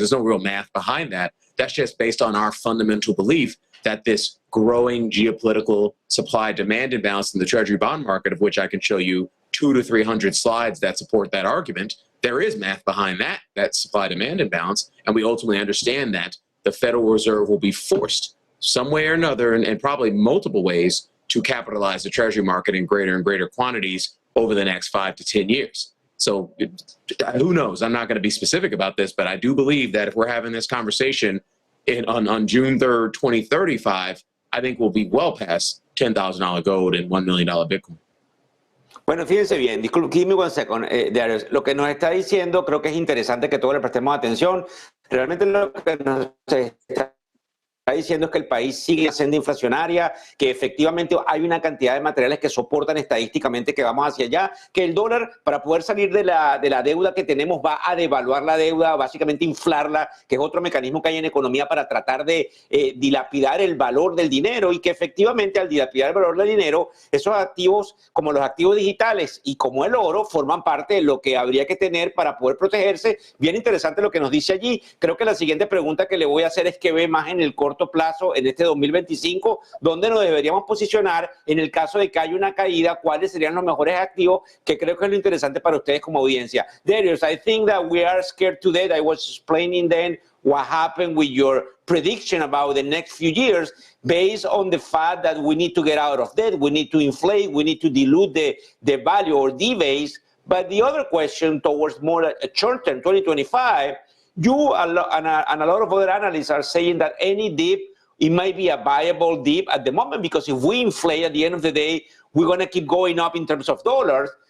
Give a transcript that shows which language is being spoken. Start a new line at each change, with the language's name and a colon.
English: There's no real math behind that. That's just based on our fundamental belief that this growing geopolitical supply-demand imbalance in the Treasury bond market, of which I can show you 200 to 300 slides that support that argument, there is math behind that supply-demand imbalance, and we ultimately understand that the Federal Reserve will be forced some way or another, and probably multiple ways, to capitalize the Treasury market in greater and greater quantities over the next 5 to 10 years. So who knows? I'm not going to be specific about this, but I do believe that if we're having this conversation on June 3rd, 2035, I think we'll be well past $10,000 gold and $1 million Bitcoin.
Spanish: Bueno, fíjense bien, disculpe,
English: give me one second,
Spanish: Darius. Lo que nos está diciendo, creo que es interesante que todos le prestemos atención. Realmente lo que nos está diciendo es que el país sigue siendo inflacionaria, que efectivamente hay una cantidad de materiales que soportan estadísticamente que vamos hacia allá, que el dólar, para poder salir de la deuda que tenemos, va a devaluar la deuda, básicamente inflarla, que es otro mecanismo que hay en economía para tratar de dilapidar el valor del dinero, y que efectivamente al dilapidar el valor del dinero, esos activos como los activos digitales y como el oro forman parte de lo que habría que tener para poder protegerse. Bien interesante lo que nos dice allí. Creo que la siguiente pregunta que le voy a hacer es qué ve más en el corto plazo en este 2025, dónde nos deberíamos posicionar en el caso de que haya una caída, cuáles serían los mejores activos, que creo que es lo interesante para ustedes como audiencia.
English: Darius, I think that we are scared to death. I was explaining then what happened with your prediction about the next few years based on the fact that we need to get out of debt, we need to inflate, we need to dilute the value or debase. But the other question towards more a short term, 2025, you and a lot of other analysts are saying that any dip, it might be a viable dip at the moment, because if we inflate at the end of the day, we're going to keep going up in terms of dollars.